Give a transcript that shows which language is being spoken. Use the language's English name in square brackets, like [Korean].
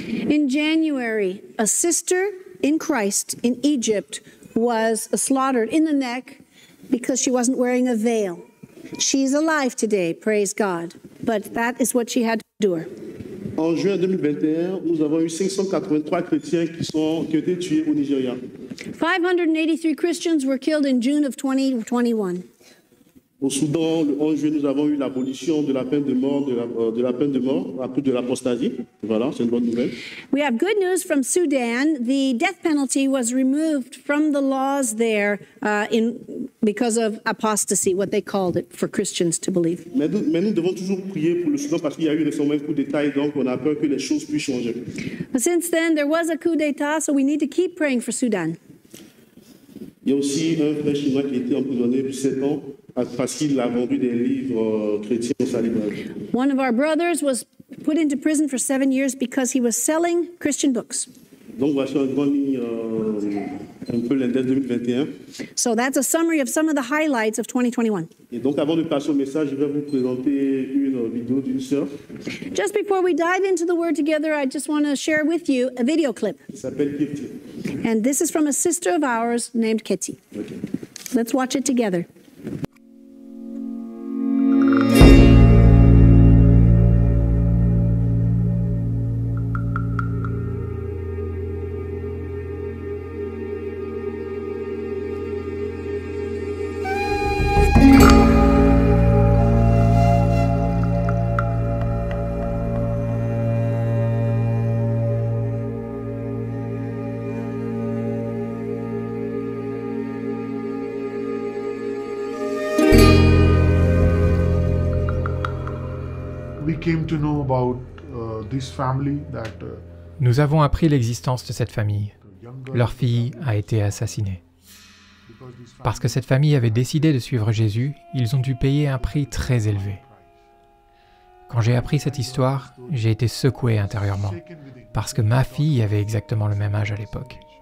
[English] In January, a sister in Christ in Egypt was slaughtered in the neck because she wasn't wearing a veil. She's alive today, praise God, but that is what she had to endure. [French] En juin 2021, nous avons eu 583 chrétiens qui ont été tués au Nigeria. [English] 583 Christians were killed in June of 2021. [French] Au Soudan, le 11 juillet, nous avons eu l'abolition de la peine de mort, de la peine de mort à cause de l'apostasie. Voilà, c'est une bonne nouvelle. [English] We have good news from Sudan. The death penalty was removed from the laws there because of apostasy, what they called it, for Christians to believe. [French] Mais nous devons toujours prier pour le Soudan parce qu'il y a eu récemment un coup d'État et donc on a peur que les choses puissent changer. [English] But since then, there was a coup d'etat, so we need to keep praying for Sudan. [French] Il y a aussi un frère chinois qui a été emprisonné depuis 7 ans parce qu'il a vendu des livres chrétiens au sa librairie. [English] One of our brothers was put into prison for 7 years because he was selling Christian books. [French] Donc voici en grande ligne un peu l'index 2021. [English] So that's a summary of some of the highlights of 2021. [French] Et donc avant de passer au message, je vais vous présenter une vidéo d'une sœur [English] Just before we dive into the word together, I just want to share with you a video clip. [French] qui s'appelle Kirti. [English] And this is from a sister of ours named Ketty. Okay. Let's watch it together. We came to know about this family that [French] Nous avons appris l'existence de cette famille. Leur fille a été assassinée. Parce que cette famille avait décidé de suivre Jésus, ils ont dû payer un prix très élevé. Quand j'ai appris cette histoire, j'ai été secoué intérieurement, parce que ma fille avait exactement le même âge à l'époque.